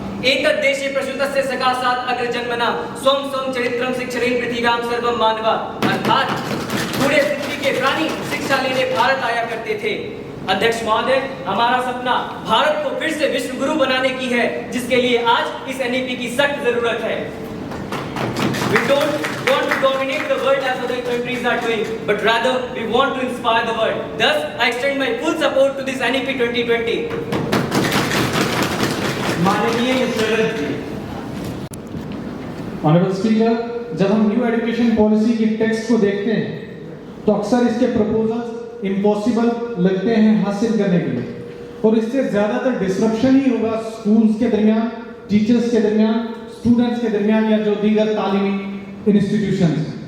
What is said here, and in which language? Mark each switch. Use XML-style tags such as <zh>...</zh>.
<sa>एतद् देशे प्रसूतस्य सकाशात् अग्र जन्मना स्वं स्वं चरित्रम शिक्षरेण पृथ्वीयां सर्वं मानवा,</sa> <hi>अर्थात पूरे पृथ्वी के प्राणी शिक्षा लेने भारत आया करते थे। अध्यक्ष महोदय, हमारा सपना भारत को फिर से विश्व गुरु बनाने की है, जिसके लिए आज इस एनईपी की सख्त जरूरत है।</hi> <en>We don't want to dominate the world as other countries are doing, but rather we want to inspire the world. Thus, I extend my full support to this NEP 2020.</en> <hi>माननीय ऑनरेबल स्पीकर, जब हम new education policy की text को देखते हैं तो अक्सर इसके प्रपोजल्स इम्पॉसिबल लगते हैं हासिल करने के लिए, और इससे ज्यादातर डिसरप्शन ही होगा स्कूल्स के दरमियान, टीचर्स के दरमियान, स्टूडेंट्स के दरमियान या जो दीगर तालीमी इंस्टीट्यूशंस।</hi>